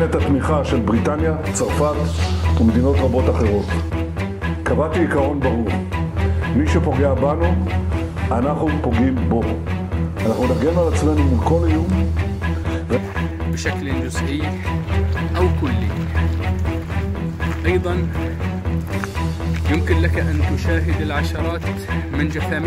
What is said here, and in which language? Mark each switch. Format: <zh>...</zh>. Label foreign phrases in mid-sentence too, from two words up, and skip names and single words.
<he>את התמיכה של בריטניה, צרפת ומדינות רבות אחרות. קבעתי עיקרון ברור, מי שפוגע בנו, אנחנו פוגעים בו. אנחנו נגן על עצמנו מול כל איום</he> <ar>بشكل جزئي أو كلي. أيضا يمكن لك أن تشاهد العشرات من جثامين</ar>